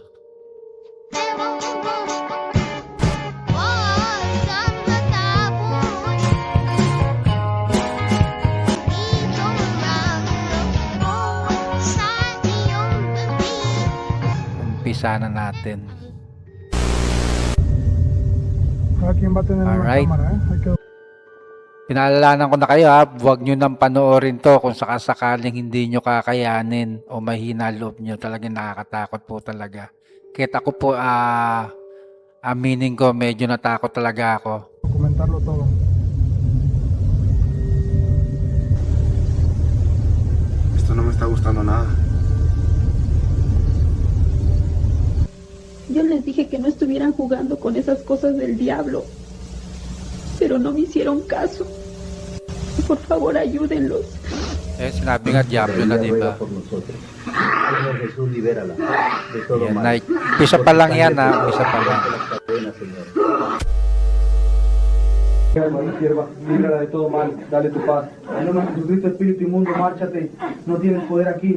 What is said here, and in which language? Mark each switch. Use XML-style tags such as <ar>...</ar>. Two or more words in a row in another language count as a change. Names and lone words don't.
<tl>Umpisa na natin.</tl> <es>¿Quién va a tener una Alright. cámara? Hay que...</es> <tl>Pinaalalanan ko na kayo ha, huwag nyo nang panoorin to kung sakasakaling hindi nyo kakayanin o mahina loob nyo. Talagang nakakatakot po talaga. Kahit ako po, aminin ko, medyo natakot talaga ako.</tl> <es>documentarlo todo. Esto no me está gustando nada. Yo les dije que no estuvieran jugando con esas cosas del diablo, pero no me hicieron caso. Por favor, ayúdenlos.</es> <tl>Sinabi nga Diablo na,</tl> <es>María</es> <tl>diba?</tl> <es>ruega por nosotros. Señor Jesús, libérala de todo</es> <tl>Yan,</tl> <es>mal.</es> <tl>umpisa pa lang yan ha, umpisa pa lang.</tl> <es>Rompe las cadenas, Señor. María, sierva, líbrala de todo mal, dale tu paz. En nombre de Jesucristo, espíritu inmundo, márchate. No tienes poder aquí.</es>